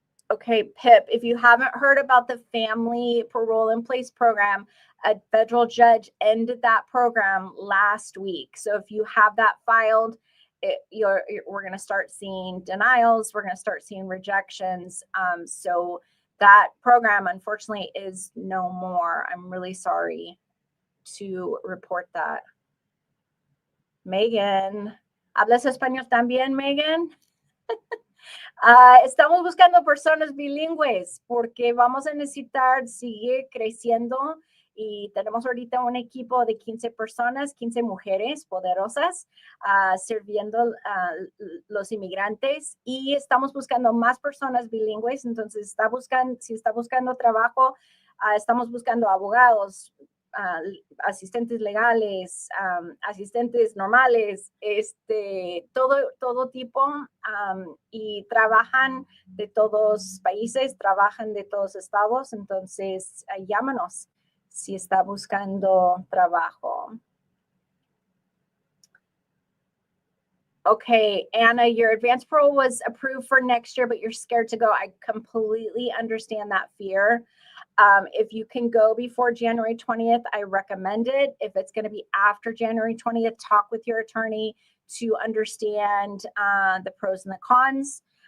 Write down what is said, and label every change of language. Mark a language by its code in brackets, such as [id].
[en] Okay, Pip, if you haven't heard about the Family Parole in Place program, a federal judge ended that program last week. So if you have that filed, we're going to start seeing denials. We're going to start seeing rejections. So that program, unfortunately, is no more. I'm really sorry to report that. [es] Megan, ¿hablas español también, Megan? Estamos buscando personas bilingües porque vamos a necesitar seguir creciendo y tenemos ahorita un equipo de 15 personas, 15 mujeres poderosas sirviendo a los inmigrantes y estamos buscando más personas bilingües. Entonces, si está buscando trabajo, estamos buscando abogados, asistentes legales, asistentes normales, todo tipo, y trabajan de todos países, trabajan de todos estados. Entonces, llámanos si está buscando trabajo. [en] Okay, Anna, your advance parole was approved for next year, but you're scared to go. I completely understand that fear. If you can go before January 20th, I recommend it. If it's going to be after January 20th, talk with your attorney to understand the pros and the cons.